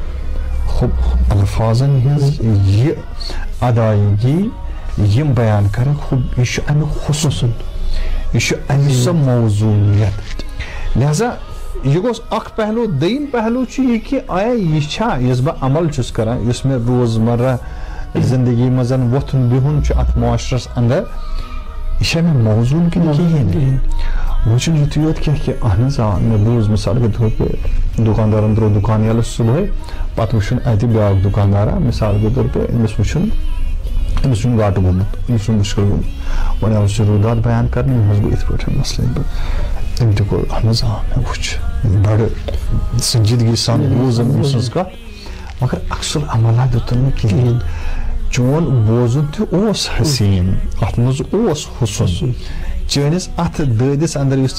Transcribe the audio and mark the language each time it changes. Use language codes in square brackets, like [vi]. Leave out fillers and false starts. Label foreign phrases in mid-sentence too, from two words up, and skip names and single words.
[ks] خوب الفاظن ہٕنٛز یہِ ادایگی یِم بیان کرٕنۍ خوب یہِ چھُ امیُک حسن یہ امہِ سۄ موضوٗعیت لہذا یہ گوٚژھ اکھ پہلو دوٚیِم پہلو چھُ یہِ کہِ آیا یہِ چھا یُس بہٕ عمل چھُس کران یُس مےٚ روزمرہ زندگی منٛز ووتھُن بِہُن چھُ اتھ معاشرس انٛدر یہِ چھا مےٚ موضوٗن کِنہٕ کِہیٖنۍ نہٕ وۄنۍ چھُنہٕ یُتُے یوت کینٛہہ کہِ اہن حظ آ مےٚ بوٗز [ur] مِثال کے طور پہ [ks] دُکاندارن ترٛوو دُکان ییٚلہٕ صُبحٲے پتہٕ وٕچھُن اتہِ بیٛاکھ دُکاندارا [ur] مِثال کے طور پہ [ks] أمِس وٕچھُن أمِس چھُنہٕ گاٹہٕ گوٚمُت أمِس چھُنہٕ مُشکل گوٚمُت وۄنۍ آو سُہ روٗدات بیان کرنہٕ أمۍ حظ گوٚو یِتھ پٲٹھۍ مسلہٕ أمۍ تہِ کوٚر اہن حظ آ مےٚ وٕچھ بڑٕ سنجیدگی سان بوٗز أمۍ سٕنٛز کتھ مگر عکس العملہ دیُتُن نہٕ کِہیٖنۍ چون بوزُن تہِ اوس حسیٖن اتھ منٛز اوس حسن چٲنِس اتھ دٲدِس انٛدر یُس